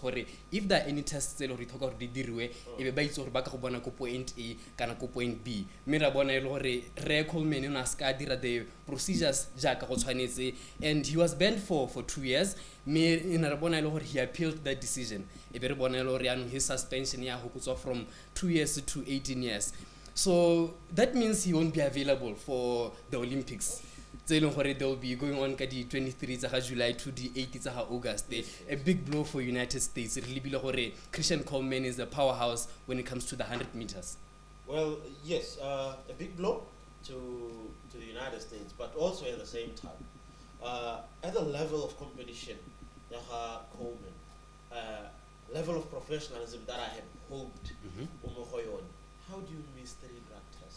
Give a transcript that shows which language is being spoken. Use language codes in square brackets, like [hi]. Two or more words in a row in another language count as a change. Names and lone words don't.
[en] If there are any tests point A [tn] kana ko [en] point B, the procedures and he was banned for 2 years. He appealed that decision. His suspension from 2 years to 18 years. So that means he won't be available for the Olympics. they'll be going on [tn] ka di [en] 23 tsa July to the 8 tsa August. A big blow for United States. Really [tn] bile gore [en] Christian Coleman is a powerhouse when it comes to the 100 meters. Well, yes, a big blow to the United States, but also at the same time, at the level of competition, Coleman, level of professionalism that I had hoped, how do you miss 3 drug tests?